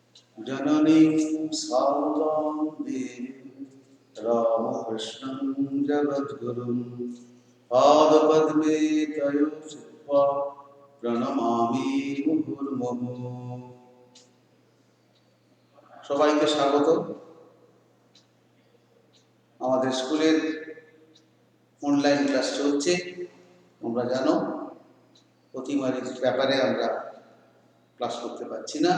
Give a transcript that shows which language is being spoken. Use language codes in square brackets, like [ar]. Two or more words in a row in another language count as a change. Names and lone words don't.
[sa] जननीं शारदां देवीं रामकृष्णं जगद्गुरुं पादपद्मे तयो श्रित्वा प्रणमामि मुहुर्मुहुः। [bn] সবাইকে স্বাগত। আমাদের স্কুলের [en] online class [bn] চলছে, তোমরা জানো। প্রতিবারের ব্যাপারে আমরা ক্লাস করতে পারছি না।